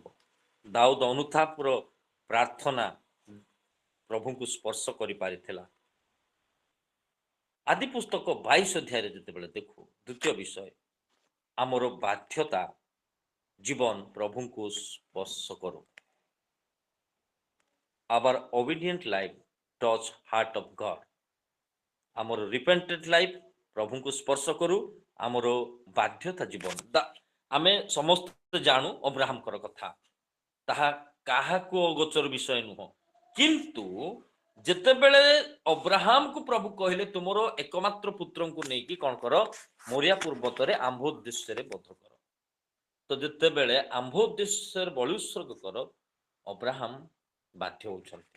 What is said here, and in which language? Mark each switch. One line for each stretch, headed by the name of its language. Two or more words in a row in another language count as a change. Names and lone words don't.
Odia: ଦାଉଦ ଅନୁତାପର ପ୍ରାର୍ଥନା ପ୍ରଭୁଙ୍କୁ ସ୍ପର୍ଶ କରିପାରିଥିଲା। ଆଦି ପୁସ୍ତକ 22 ଅଧ୍ୟାୟରେ ଯେତେବେଳେ ଦେଖୁ, ଦ୍ୱିତୀୟ ବିଷୟ, ଆମର ବାଧ୍ୟତା ଜୀବନ ପ୍ରଭୁଙ୍କୁ ସ୍ପର୍ଶ କରୁ।
English: Our obedient life touch heart of God.
Odia: ଆମର
English: repentant life
Odia: ପ୍ରଭୁଙ୍କୁ ସ୍ପର୍ଶ କରୁ। ଆମର ବାଧ୍ୟତା ଜୀବନ, ଆମେ ସମସ୍ତେ ଜାଣୁ ଅବ୍ରାହମଙ୍କର କଥା, ତାହା କାହାକୁ ଅଗୋଚର ବିଷୟ ନୁହଁ। କିନ୍ତୁ ଯେତେବେଳେ ଅବ୍ରାହମକୁ ପ୍ରଭୁ କହିଲେ ତୁମର ଏକମାତ୍ର ପୁତ୍ରଙ୍କୁ ନେଇକି କଣ କର, ମୋରିଆ ପର୍ବତରେ ଆମ୍ଭ ଉଦ୍ଦେଶ୍ୟରେ ବଧ କର, ତ ଯେତେବେଳେ ଆମ୍ଭ ଉଦ୍ଦେଶ୍ୟରେ ବଳି ଉତ୍ସର୍ଗ କର, ଅବ୍ରାହମ ବାଧ୍ୟ ହଉଛନ୍ତି।